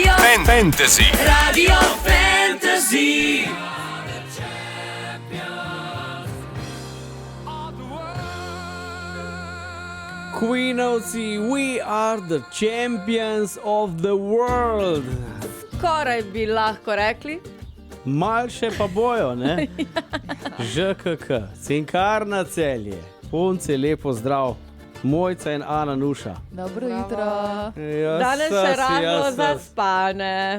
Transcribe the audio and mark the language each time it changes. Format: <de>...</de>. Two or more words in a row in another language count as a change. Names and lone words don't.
<sl>Fantasy. Radio Fantasy.</sl> <en>Queenovci, we are the champions of the world.</en> <sl>Skoraj bi lahko rekli. Malše pa bojo, ne? ŽKK, Cinkarna Celje, punce, lepo zdrav. Mojca in Ana Nuša. Dobro jutro. Danes še ravno zaspane.</sl>